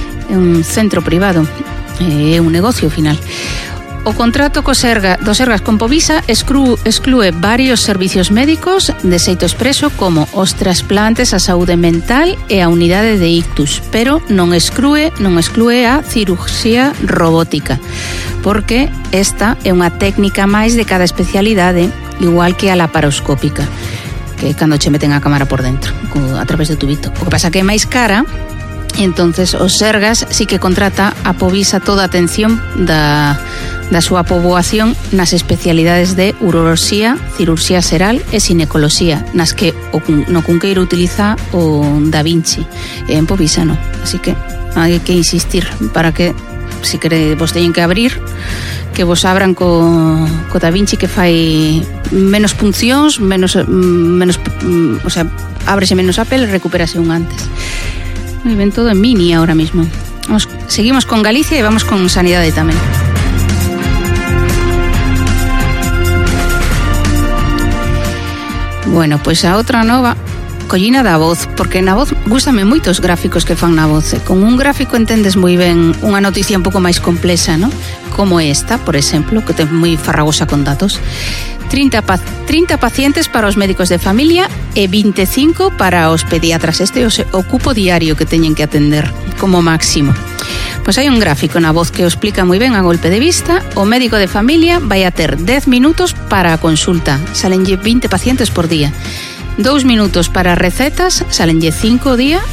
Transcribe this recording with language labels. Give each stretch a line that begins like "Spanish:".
Galician: É un centro privado, é un negocio final. O contrato do Sergas con Povisa exclúe varios servicios médicos de xeito expreso como os trasplantes, a saúde mental e a unidade de ictus, pero non exclúe a cirurxía robótica, porque esta é unha técnica máis de cada especialidade, igual que a laparoscópica, que cando che meten a cámara por dentro, a través do tubito. O que pasa que é máis cara. E entonces o Sergas sí que contrata a Povisa toda a atención da súa poboación nas especialidades de urología, cirurxía seral e ginecoloxía, nas que no Cunqueiro utiliza o Da Vinci, en Povisa non. Así que hai que insistir para que, si queres, vos teñen que abrir, que vos abran co Da Vinci, que fai menos puncións, menos o sea, ábrese menos a pel e recupérase un antes.
Spanish: Muy bien, todo en mini ahora mismo. Seguimos con Galicia y vamos con sanidad también.
Galician: Bueno, pues a otra nova, Collina da Voz, porque na Voz gustame moito os gráficos que fan na Voz. Con un gráfico entendes moi ben unha noticia un pouco máis complexa, ¿no? Como esta, por exemplo, que ten moi farragosa con datos. 30 pacientes para os médicos de familia e 25 para os pediatras. Este é o cupo diario que teñen que atender como máximo.
Spanish: Pues hay un gráfico, una voz que os explica muy bien a golpe de vista.
Galician: O médico de familia vai a ter 10 minutos para consulta, salenlle 20 pacientes por día. 2 minutos para recetas, salenlle 5 día.